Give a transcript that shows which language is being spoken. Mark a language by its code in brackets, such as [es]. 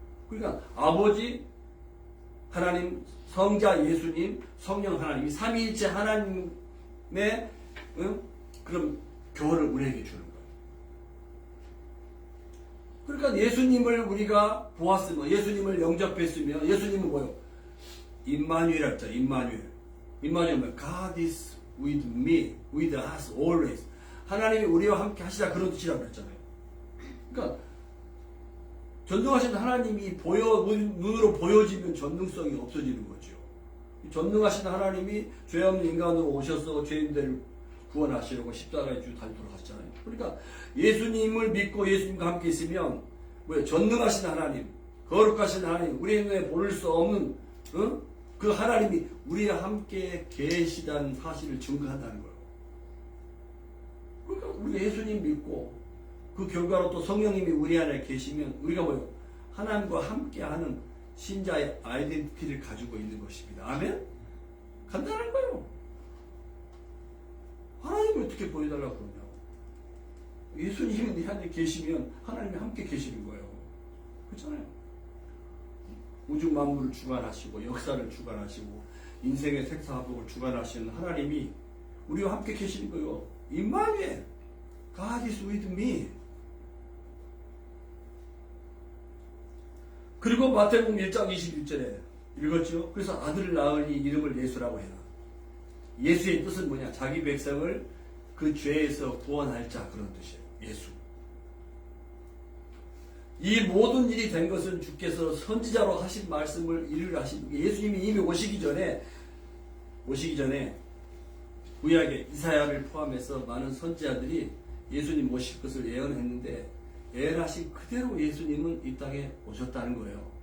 [ko] 그러니까 아버지, 하나님, 성자 예수님, 성령 하나님, 이 삼위일체 하나님의 그런 교훈을 우리에게 주는 거예요. 그러니까 예수님을 우리가 보았으면, 예수님을 영접했으면, 예수님은 뭐요? 임마누엘 했죠. 임마누엘. 임마누엘 뭐예요? [en] God is with me, with us always. [ko] 하나님이 우리와 함께 하시다, 그런 뜻이라고 그랬잖아요. 그러니까 전능하신 하나님이 눈으로 보여지면 전능성이 없어지는 거죠. 전능하신 하나님이 죄 없는 인간으로 오셔서 죄인들을 구원하시려고 십자가에 주 달리 돌아가셨잖아요. 그러니까 예수님을 믿고 예수님과 함께 있으면 뭐예요? 전능하신 하나님, 거룩하신 하나님, 우리의 눈에 보일 수 없는 그 하나님이 우리와 함께 계시다는 사실을 증거한다는 거예요. 그러니까 우리가 예수님 믿고 그 결과로 또 성령님이 우리 안에 계시면 우리가 뭐예요? 하나님과 함께하는 신자의 아이덴티티를 가지고 있는 것입니다. 아멘? 간단한 거예요. 하나님을 어떻게 보여달라고 그러냐? 예수님이 네 안에 계시면 하나님이 함께 계시는 거예요. 그렇잖아요. 우주 만물을 주관하시고 역사를 주관하시고 인생의 생사화복을 주관하시는 하나님이 우리와 함께 계시는 거예요. 임마누엘, [en] God is with me. [ko] 그리고 마태복음 1장 21절에 읽었죠. 그래서 아들을 낳으니 이름을 예수라고 해라. 예수의 뜻은 뭐냐? 자기 백성을 그 죄에서 구원할 자, 그런 뜻이에요. 예수. 이 모든 일이 된 것은 주께서 선지자로 하신 말씀을 이루려 하신, 예수님이 이미 오시기 전에 구약의 이사야를 포함해서 많은 선지자들이 예수님 오실 것을 예언했는데 예언하신 그대로 예수님은 이 땅에 오셨다는 거예요.